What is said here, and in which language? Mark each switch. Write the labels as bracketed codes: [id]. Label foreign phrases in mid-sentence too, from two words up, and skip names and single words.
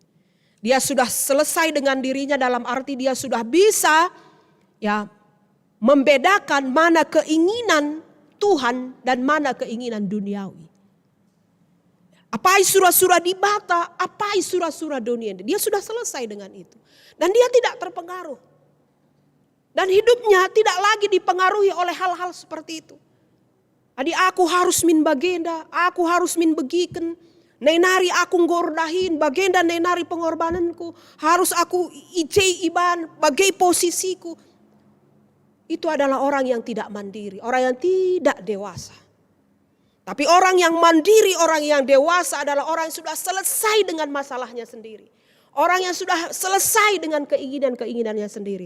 [id] Dia sudah selesai dengan dirinya dalam arti dia sudah bisa ya membedakan mana keinginan Tuhan dan mana keinginan duniawi. Apa surah-surah di bata, apa surah-surah dunia. Dia sudah selesai dengan itu. Dan dia tidak terpengaruh. Dan hidupnya tidak lagi dipengaruhi oleh hal-hal seperti itu. [btx] Adi aku harus min bagenda, aku harus min begiken. Nenari aku ngordahin, bagenda nenari pengorbananku. Harus aku ijai iban, bagai posisiku. [id] Itu adalah orang yang tidak mandiri, orang yang tidak dewasa. Tapi orang yang mandiri, orang yang dewasa adalah orang yang sudah selesai dengan masalahnya sendiri. Orang yang sudah selesai dengan keinginan-keinginannya sendiri.